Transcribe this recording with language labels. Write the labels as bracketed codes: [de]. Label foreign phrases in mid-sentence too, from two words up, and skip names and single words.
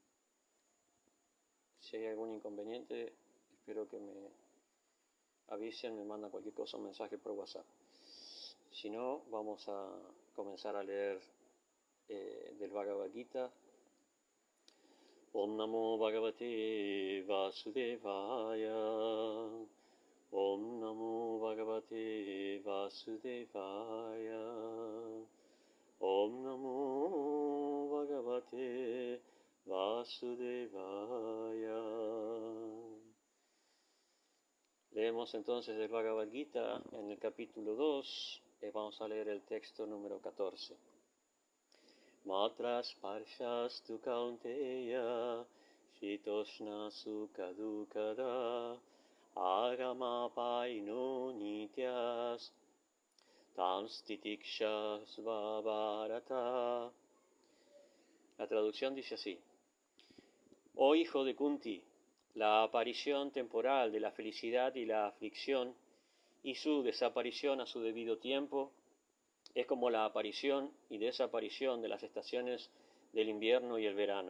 [es] hay algún inconveniente, espero que me avisen, me mandan cualquier cosa, un mensaje por WhatsApp. Si no, vamos a comenzar a leer del Bhagavad Gita. [sa] Om Namo Bhagavate Vasudevaya. Om Namo Bhagavate Vasudevaya. Om Namo Bhagavate Vasudevaya. [es] Leemos entonces el Bhagavad Gita en el capítulo 2, vamos a leer el texto número 14. [sa] Matras parshas tu kaunteya, shitoshna sukha dukkada, agama paino nityas, tams titikshas bharata. [es] La traducción dice así: Oh hijo de Kunti, la aparición temporal de la felicidad y la aflicción y su desaparición a su debido tiempo es como la aparición y desaparición de las estaciones del invierno y el verano.